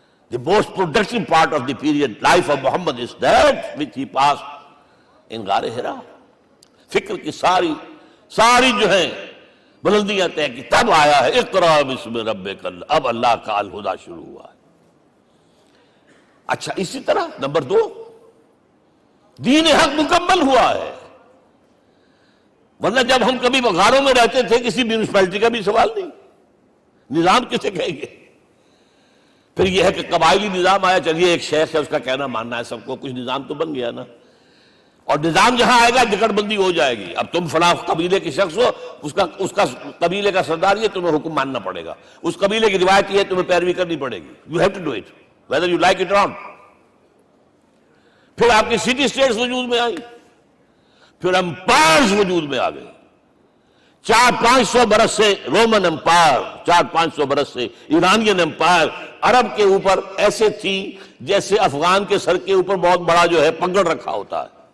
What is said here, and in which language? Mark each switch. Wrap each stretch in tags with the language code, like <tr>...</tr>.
<en>The most productive part of the period life of Muhammad is that which he passed in غار حرا.</en> <ur>فکر کی ساری جو ہیں بلندیاں طے کی، تب آیا ہے</ur> <ar>اقرأ باسم ربک.</ar> <ur>اب اللہ کا الہدیٰ شروع ہوا ہے. اچھا، اسی طرح نمبر 2، دین حق مکمل ہوا ہے. ورنہ جب ہم کبھی غاروں میں رہتے تھے کسی میونسپلٹی کا بھی سوال نہیں، نظام کسے کہیں گے؟ پھر یہ ہے کہ قبائلی نظام آیا، چلیے ایک شیخ ہے اس کا کہنا ماننا ہے سب کو، کچھ نظام تو بن گیا نا. اور نظام جہاں آئے گا جکڑ بندی ہو جائے گی. اب تم فلاں قبیلے کے شخص ہو، اس کا قبیلے کا سردار یہ، تمہیں حکم ماننا پڑے گا. اس قبیلے کی روایت یہ ہے، تمہیں پیروی کرنی پڑے گی.</ur> <en>You have to do it whether you like it or not.</en> <ur>پھر آپ کی سٹی اسٹیٹس وجود میں آئی، پھر امپائرز وجود میں آ گئے. 400-500 برس سے رومن امپائر، 400-500 برس سے ایرانین امپائر عرب کے اوپر ایسے تھی جیسے افغان کے سر کے اوپر بہت بڑا جو ہے پگڑ رکھا ہوتا ہے.</ur>